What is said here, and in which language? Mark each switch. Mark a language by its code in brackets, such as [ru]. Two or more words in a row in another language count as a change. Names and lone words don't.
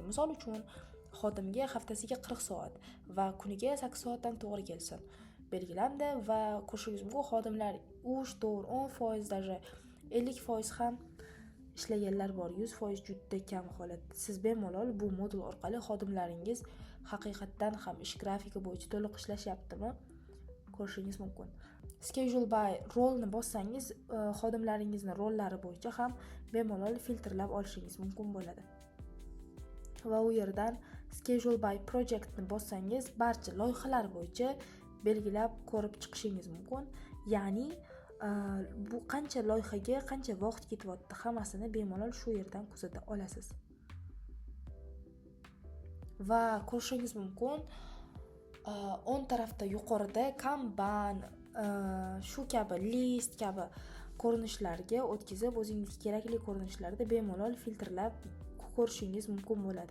[uz] Misol uchun, xodimga haftasiga 40 soat va kuniga 8 soatdan to'g'ri kelsin belgilandi va ko'rishingiz mumkin, xodimlar 3, 4, 10%, даже 50% ham ishlaganlar bor. 100% juda kam holat. Siz bemalol bu modul orqali xodimlaringiz haqiqatdan ham ish grafiki bo'yicha to'liq ishlashyaptimi ko'rishingiz mumkin. [en] Schedule by role [uz] ni bossangiz, xodimlaringizni rollari bo'yicha ham bemalol filtrlab olishingiz mumkin bo'ladi. Va u yerdan [en] schedule by project [uz] ni bossangiz, barcha loyihalar bo'yicha belgilab ko'rib chiqishingiz mumkin. Ya'ni bu qancha loyihaga qancha vaqt ketyapti, hammasini bemalol shu yerdan kuzata olasiz. Va ko'rishingiz mumkin, o'ng tarafda yuqorida Kanban, shu kabi list kabi ko'rinishlarga o'tkazib, o'zingizga kerakli ko'rinishlarda bemalol filtrlab ko'rishingiz mumkin bo'ladi.